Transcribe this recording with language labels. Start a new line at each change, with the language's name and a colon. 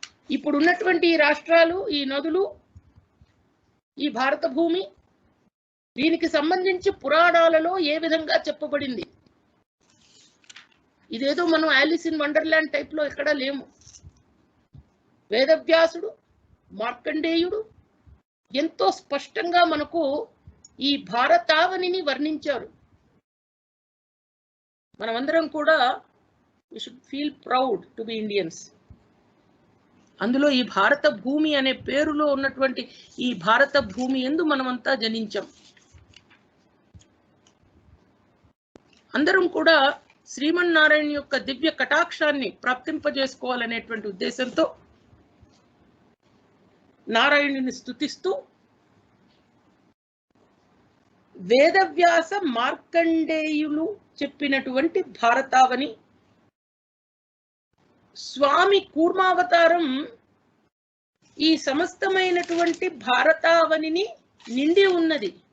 Telugu: ఇప్పుడు ఉన్నటువంటి ఈ రాష్ట్రాలు, ఈ నదులు, ఈ భారత భూమి, దీనికి సంబంధించి పురాణాలలో ఏ విధంగా చెప్పబడింది. ఇదేదో మనం ఆలిస్ ఇన్ వండర్లాండ్ టైప్ లో ఎక్కడా లేము. వేదవ్యాసుడు, మార్కండేయుడు ఎంతో స్పష్టంగా మనకు ఈ భారతావనిని వర్ణించారు. మనమందరం కూడా
English: we should feel proud to be Indians.
Telugu: అందులో ఈ భారత భూమి అనే పేరులో ఉన్నటువంటి ఈ భారత భూమి యందు మనమంతా జనించాం. అందరం కూడా శ్రీమన్నారాయణ యొక్క దివ్య కటాక్షాన్ని ప్రాప్తింపజేసుకోవాలనేటువంటి ఉద్దేశంతో నారాయణుని స్తుతిస్తూ వేదవ్యాస మార్కండేయులు చెప్పినటువంటి భారతావని, స్వామి కూర్మావతారం ఈ సమస్తమైనటువంటి భారతావనిని నిండి ఉన్నది.